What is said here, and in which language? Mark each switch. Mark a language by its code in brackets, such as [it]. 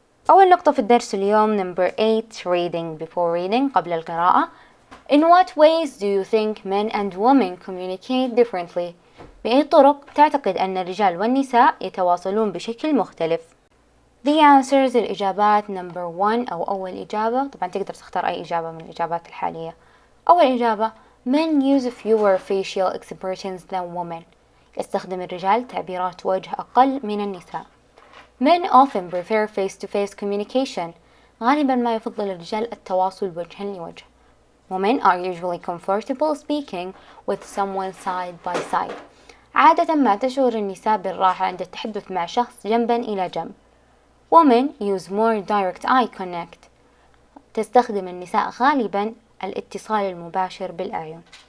[ar] أول نقطة في الدرس اليوم [en] number 8 reading. Before reading [ar] قبل القراءة. [en] In what ways do you think men and women communicate differently? [ar] بأي طرق تعتقد أن الرجال والنساء يتواصلون بشكل مختلف؟ [en] The answers [ar] الإجابات [en] number 1 [ar] أو أول إجابة. طبعا تقدر تختار أي إجابة من الإجابات الحالية. أول إجابة [en] Men use fewer facial expressions than women. [ar] يستخدم الرجال تعبيرات وجه أقل من النساء. [en] Men often prefer face-to-face communication. [ar] غالبا ما يفضل الرجال التواصل وجها لوجه. [en] Women are usually comfortable speaking with someone side by side. [ar] عادة ما تشعر النساء بالراحة عند التحدث مع شخص جنبا إلى جنب. [en] Women use more direct eye contact. [ar] تستخدم النساء غالبا الاتصال المباشر بالأعين.